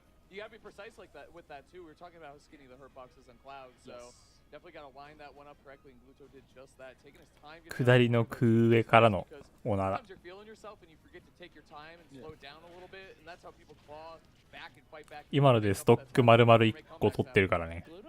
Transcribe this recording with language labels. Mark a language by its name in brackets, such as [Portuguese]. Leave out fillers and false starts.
[English] You gotta be precise like that with that too. We were talking about how skinny the hurtboxes and clouds, so definitely gotta line that one up correctly. And Gluto did just that, taking his time. [Japanese] 下りの空上からのおなら。 [English] Sometimes you're feeling yourself and you forget to take your time and slow it down a little bit, and that's how people claw back and fight back. [Japanese] 今のでストック丸々1個取ってるからね。